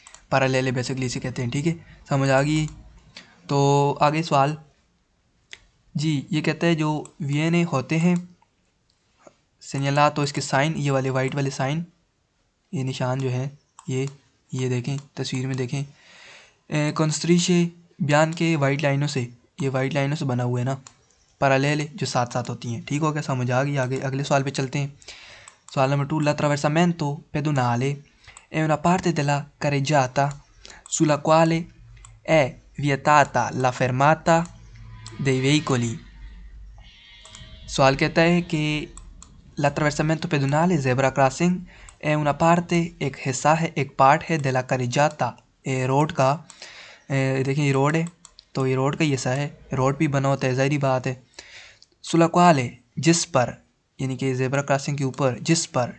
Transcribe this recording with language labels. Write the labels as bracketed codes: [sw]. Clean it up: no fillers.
[hi] Parallel basically इसे कहते हैं। ठीक है, समझ आ गई। तो आगे सवाल जी, ये कहता है जो वीएनए होते हैं सेनियला, तो इसके साइन ये वाले वाइट वाले साइन, ये निशान जो है ये देखें तस्वीर में देखें, कॉन्स्ट्रीशे बयान के वाइट लाइनों से, ये वाइट लाइनों से बना हुआ है ना, पैरेलल जो साथ साथ होती हैं। ठीक हो गया, समझ आ गई। आगे अगले सवाल पे चलते हैं। सवाल number 2, [it] l'attraversamento pedonale è una parte della carreggiata sulla quale è vietata la fermata dei veicoli। [hi] सवाल कहता है कि [it] l'attraversamento pedonale [hi] zebra crossing है [it] una parte, [hi] एक हिस्सा है, एक पार्ट है, [it] della carreggiata [hi] रोड का। देखिए ये रोड है, तो ये रोड का ही हिस्सा है, रोड भी बना होता है, ज़ाहिरी बात है। [it] sulla quale [hi] जिस पर, यानी कि जेब्रा क्रॉसिंग के ऊपर, जिस पर।